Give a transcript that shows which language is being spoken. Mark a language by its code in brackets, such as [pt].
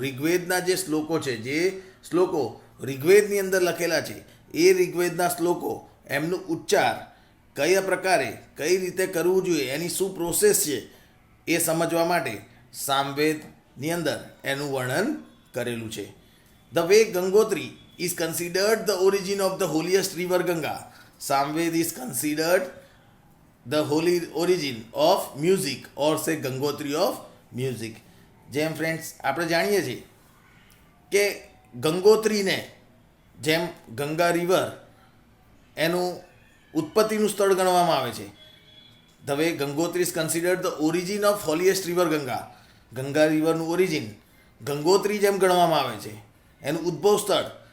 [gu] ઋગ્વેદના જે શ્લોકો છે, જે શ્લોકો ઋગ્વેદની અંદર લખેલા છે, એ ઋગ્વેદના શ્લોકો એમનું ઉચ્ચાર કયા પ્રકારે કઈ રીતે કરવું જોઈએ, એની શું પ્રોસેસ છે એ સમજવા માટે સામવેદની અંદર એનું વર્ણન કરેલું છે. [en] The way Gangotri is considered the origin of the holiest river Ganga. Samaveda is considered the holy origin of music or say Gangotri of music. [gu] જેમ ફ્રેન્ડ્સ આપણે જાણીએ છીએ કે ગંગોત્રીને જેમ ગંગા રિવર એનું ઉત્પત્તિનું સ્થળ ગણવામાં આવે છે, [en] The way Gangotri is considered the origin of holiest river Ganga. [gu] Ganga રિવરનું origin Gangotri જેમ ગણવામાં આવે છે, એનું ઉદ્ભવ સ્થળ.